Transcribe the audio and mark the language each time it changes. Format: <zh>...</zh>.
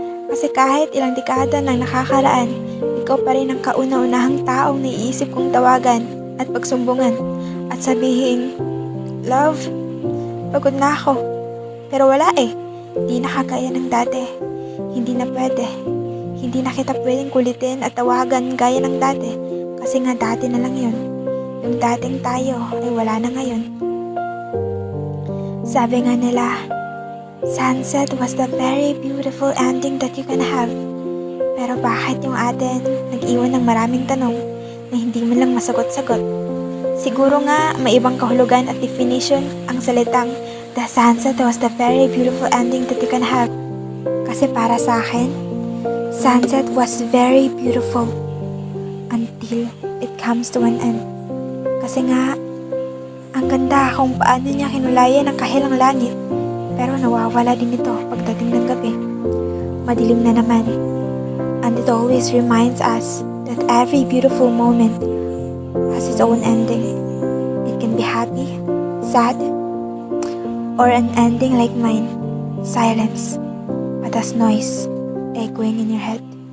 <tl>Kasi kahit ilang dekada nang nakakaraan, ikaw pa rin ang kauna-unahang taong naiisip kong tawagan at pagsumbungan at sabihin, "Love, pagod na ako." Pero wala eh, di nakakaya ng dati. Hindi na pwede. Hindi na kita pwedeng kulitin at tawagan gaya ng dati. Kasi nga dati na lang yun. Yung dating tayo ay wala na ngayon. Sabi nga nila,</tl> <en>sunset was the very beautiful ending that you can have.</en> <tl>Pero bakit yung atin nag-iwan ng maraming tanong na hindi man lang masagot-sagot? Siguro nga may ibang kahulugan at definition ang salitang</tl> <en>the sunset was the very beautiful ending that you can have.</en> <tl>Kasi para sa akin,</tl> <en>sunset was very beautiful until it comes to an end.</en> <tl>Kasi nga, ang ganda kung paano niya kinulayan ang kahilang langit, pero nawawala din ito pagdating ng gabi. Madilim na naman,</tl> <en>and it always reminds us that every beautiful moment has its own ending. It can be happy, sad, or an ending like mine, silence, but as noise echoing in your head.</en>